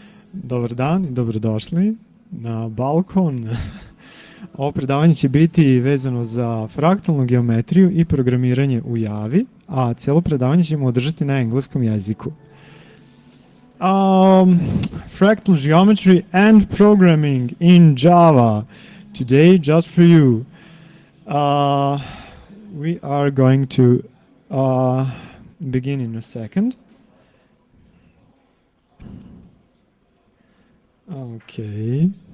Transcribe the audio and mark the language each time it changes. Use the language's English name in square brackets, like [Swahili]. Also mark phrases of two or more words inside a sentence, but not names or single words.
[Croatian] Dobar dan i dobrodošli na balkon. Ovo predavanje će biti vezano za fraktalnu geometriju i programiranje u Javi, a cijelo predavanje ćemo održati na engleskom jeziku. [English] Fractal geometry and programming in Java. Today, just for you. We are going to begin in a second. Okay.